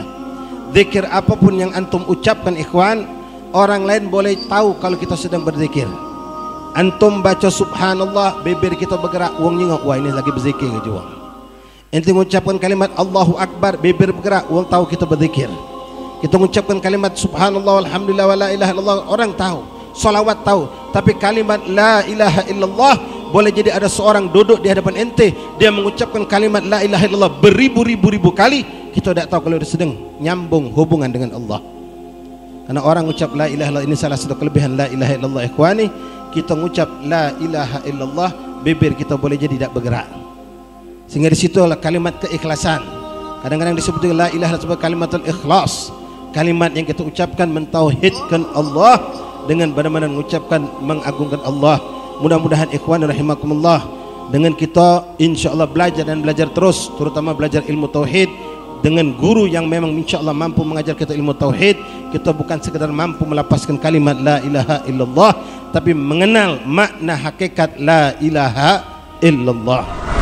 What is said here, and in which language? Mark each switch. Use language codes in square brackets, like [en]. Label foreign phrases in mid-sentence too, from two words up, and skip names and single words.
[id] Zikir apapun yang antum ucapkan, ikhwan, orang lain boleh tahu kalau kita sedang berzikir. Antum baca subhanallah, bibir kita bergerak, [jv] wong nyengok, [id] wah ini lagi berzikir gitu. Ente mengucapkan kalimat [ar] Allahu Akbar, [id] bibir bergerak, orang tahu kita berzikir. Kita mengucapkan kalimat [ar] subhanallah walhamdulillah wala ilaha illallah, [id] orang tahu. Salawat tahu. Tapi kalimat [ar] la ilaha illallah, [id] boleh jadi ada seorang duduk di hadapan ente, dia mengucapkan kalimat [ar] la ilaha illallah [id] beribu-ribu kali, kita tidak tahu kalau dia sedang nyambung hubungan dengan Allah. Karena orang ucap [ar] la ilaha illallah, [id] ini salah satu kelebihan [ar] la ilaha illallah, [id] ikhwani. Kita mengucap [ar] la ilaha illallah, [id] bibir kita boleh jadi tidak bergerak. Sehingga di situ adalah kalimat keikhlasan. Kadang-kadang disebut [ar] la ilaha illallah kalimatul ikhlas, [id] kalimat yang kita ucapkan mentauhidkan Allah dengan benar-benar mengucapkan mengagungkan Allah. Mudah-mudahan [ar] ikhwan rahimakumullah, [id] dengan kita insyaallah belajar dan belajar terus, terutama belajar ilmu tauhid dengan guru yang memang insyaallah mampu mengajar kita ilmu tauhid, kita bukan sekedar mampu melapaskan kalimat [ar] la ilaha illallah, [id] tapi mengenal makna hakikat [ar] la ilaha illallah.